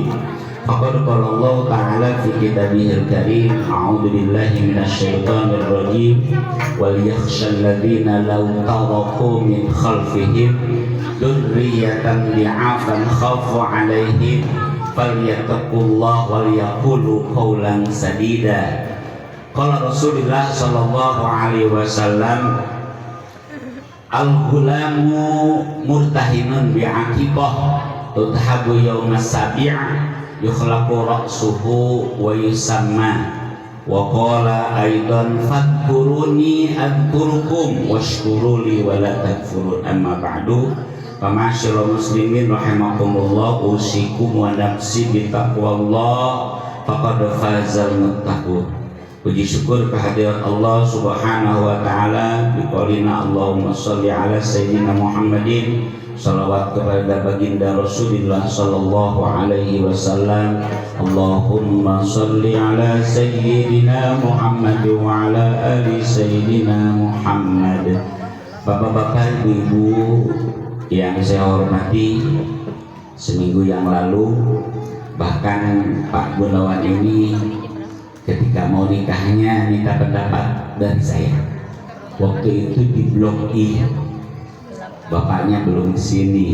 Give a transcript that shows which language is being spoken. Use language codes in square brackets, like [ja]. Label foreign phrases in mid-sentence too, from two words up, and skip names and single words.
[ar] فقد قال الله تعالى في كتابه الكريم، أعوذ بالله من الشيطان الرجيم, وليخش الذين لو تركوا من خلفهم ذرية ضعافا خافوا عليهم فليتقوا الله وليقولوا قولا سديدا. قال رسول الله صلى الله عليه وسلم, الغلام مرتهن بعقيقته تذبح يوم السابع ويحلق رأسه ويسمى. وقال أيضا فاذكروني أذكركم واشكروا لي ولا تكفرون. أما بعد, معاشر المسلمين رحمكم الله, أوصيكم ونفسي بتقوى الله فقد فاز المتقون. [id] Puji syukur kehadirat [ar] الله سبحانه وتعالى, بقولنا اللهم صل على سيدنا محمد, [id] salawat kepada baginda [ar] رسول الله صلى الله عليه وسلم. اللهم صل على سيدنا محمد وعلى آل سيدنا محمد. [id] Bapak-bapak, ibu-ibu yang saya hormati, seminggu yang lalu bahkan Pak Gunawan ini ketika mau nikahnya minta pendapat dari saya. Waktu itu di Blok I, bapaknya belum di sini.